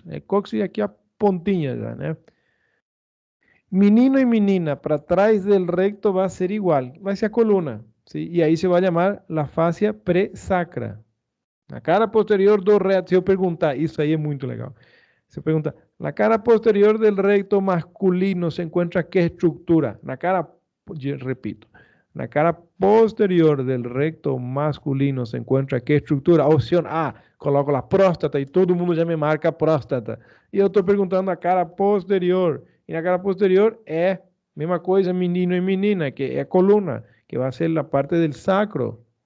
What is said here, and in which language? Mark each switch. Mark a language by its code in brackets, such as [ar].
[pt] O cóccix aqui a pontinha, já, né? Menino e menina, para trás del recto vai ser igual, vai ser a coluna, ¿sí? E aí se vai chamar a fáscia pré-sacra. Na cara posterior do reto, se eu perguntar, isso aí é muito legal. [es] Se pergunta, na cara posterior del recto masculino se encuentra qué estructura? [pt] Na cara, repito, na cara [es] posterior del recto masculino se encuentra qué estructura? Opción A, coloco la próstata [pt] e todo mundo já me marca próstata. E eu estou perguntando a cara posterior. E na cara posterior é mesma coisa, menino e menina, que é a coluna, que vai ser a parte del sacro.